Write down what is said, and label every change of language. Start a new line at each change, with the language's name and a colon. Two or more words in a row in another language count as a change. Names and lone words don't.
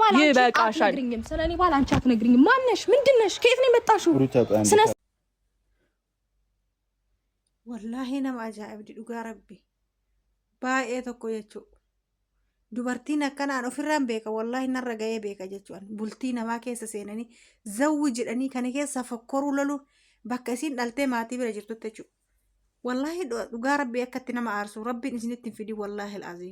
Amharic: ይበቃሻል። ስለኔ ባል አንቺ አትነግሪኝም። ማነሽ? ምንድነሽ? ከየት ነው የመጣሽው?
Oromo: ወላሂ nama ajaa'ib dhugaa rabbii baay'ee tokko jechuudha. Dubartiin akkanaan ofirraan beeka wallahi narra ga'ee beeka jechuudha. Bultii namaa keessa seenanii zawwi jedhanii kana keessa fokkoruu lolu bakka isiin dhaltee maatii bira jirtutti jechuudha. Wallahi dhugaa rabbii akkatti nama aarsu rabbiin isinitti hin fidi
Arabic: والله العظيم.